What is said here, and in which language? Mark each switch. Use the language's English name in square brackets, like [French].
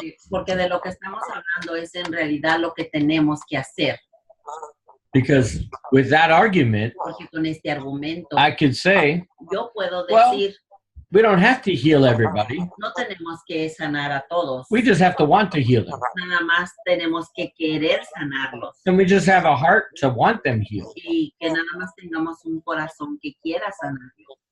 [Spanish] Porque de lo que estamos hablando es en realidad lo que tenemos que hacer. [English] because with that argument, [Spanish] Porque con este argumento [English] I could say, [Spanish] yo puedo [English] Well, [Spanish] decir, [English] we don't have to heal everybody. [Spanish] no tenemos que sanar a todos. [English] We just have to want to heal them. [Spanish] Nada más tenemos que querer sanarlos. [English] And we just have a heart to want them healed. [Spanish] Y que nada más tengamos un corazón que quiera sanarlos.